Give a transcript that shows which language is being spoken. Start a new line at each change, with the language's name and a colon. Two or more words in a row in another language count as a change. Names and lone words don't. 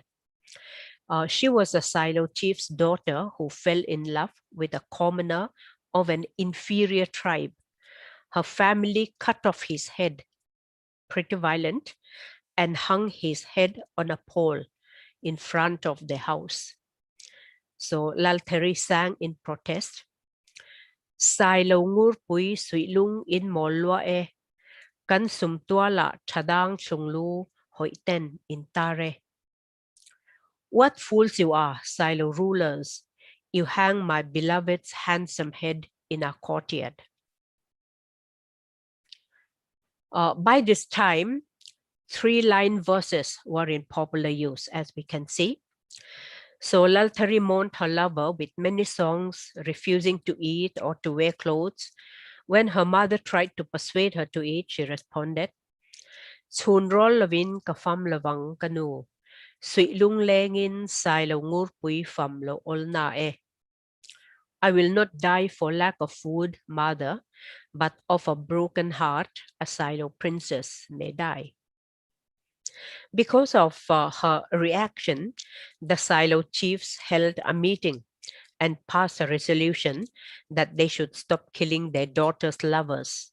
English: She was a Silo chief's daughter who fell in love with a commoner of an inferior tribe. Her family cut off his head, pretty violent, and hung his head on a pole in front of the house. So Lalteri sang in protest.
Mizo: Sai lo ngur pui sui lung in mo lua e, kan sum tua la chadang chung lu hoi ten in tare.
English: What fools you are, Silo rulers! You hang my beloved's handsome head in a courtyard. By this time, 3-line verses were in popular use, as we can see. So Lalteri mourned her lover with many songs, refusing to eat or to wear clothes. When her mother tried to persuade her to eat, she responded,
Mizo: Chun rol lavin ka fam lavang kanu, sui lung lengin sai lo ngur pui fam lo ol na e.
English: I will not die for lack of food, mother, but of a broken heart, a Silo princess may die. Because of her reaction, the Silo chiefs held a meeting and passed a resolution that they should stop killing their daughters' lovers.